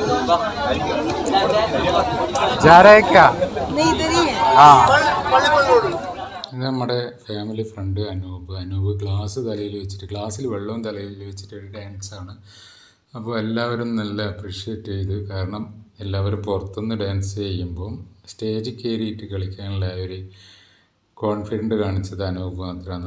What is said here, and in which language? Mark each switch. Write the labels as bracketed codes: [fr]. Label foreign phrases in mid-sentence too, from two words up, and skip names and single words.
[hi] जा रहा है क्या? नहीं इधर ही है। [ml] हाँ ഇത് നമ്മുടെ ഫാമിലി ഫ്രണ്ട് അനൂപ് ഗ്ലാസ് തലയിൽ വെച്ചിട്ട് ഗ്ലാസ്സിൽ വെള്ളവും തലയിൽ വെച്ചിട്ട് ഒരു ഡാൻസാണ്. അപ്പോൾ എല്ലാവരും നല്ല അപ്രിഷ്യേറ്റ് ചെയ്ത്, കാരണം എല്ലാവരും പുറത്തുനിന്ന് ഡാൻസ് ചെയ്യുമ്പം സ്റ്റേജിൽ കയറിയിട്ട് കളിക്കാനുള്ള ഒരു കോൺഫിഡൻറ്റ് കാണിച്ചത് അനൂപ് മാത്രമാണ്.